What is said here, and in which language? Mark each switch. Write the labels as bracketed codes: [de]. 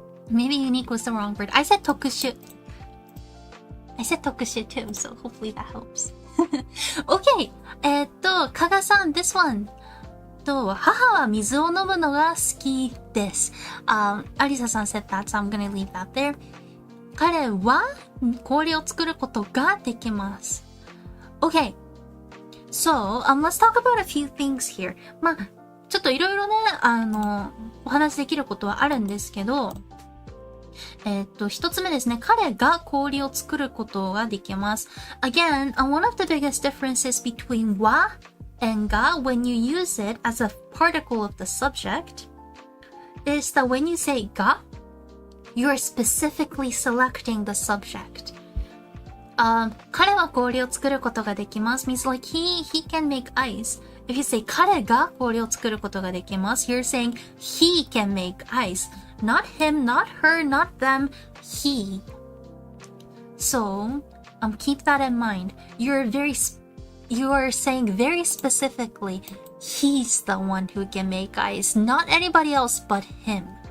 [en] Maybe unique was the wrong word. I said tokushu. I said tokushu too, so hopefully that helps. Okay. 加賀さん、this one. [ja] 母は水を飲むのが好きです。 [en] アリサさん said that, so I'm gonna leave that there. [ja] 彼は氷を作ることができます。 [en] Okay. So, let's talk about a few things here. [ja] まあ、ちょっといろいろね、お話できることはあるんですけど、一つ目ですね。彼が氷を作ることができます。 [en] Again, one of the biggest differences between は and が when you use it as a particle of the subject is that when you say が you're specifically selecting the subject. [ja] 彼は氷を作ることができます [en] means like he can make ice. If you say [ja] 彼が氷を作ることができます [en] you're saying he can make ice. Not him, not her, not them, he. So, keep that in mind. You are saying very specifically, he's the one who can make ice, not anybody else but him.